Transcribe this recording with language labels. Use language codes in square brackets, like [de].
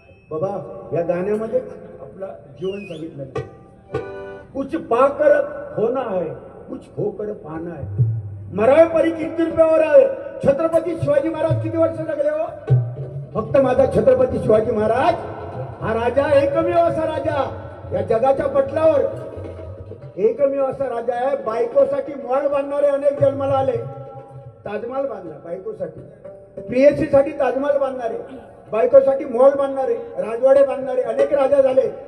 [mr] बाबा या गाण्यामध्ये आपलं जीवन सांगितलं. [hi] कुछ पाकर होना है, कुछ होकर पाना है. [mr] मरावे परी किती रुपयावर आहे. छत्रपती शिवाजी महाराज किती वर्ष जगले हो? फक्त माझा छत्रपती शिवाजी महाराज हा राजा एकमेव असा राजा या जगाच्या पटलावर, एकमेव असा राजा आहे. बायकोसाठी मॉल बांधणारे अनेक जन्माला आले. ताजमहाल बांधला बायकोसाठी, पीएचसी साठी ताजमहाल बांधणारे, बायकोसाठी मॉल बांधणारे, राजवाडे बांधणारे अनेक राजा झाले.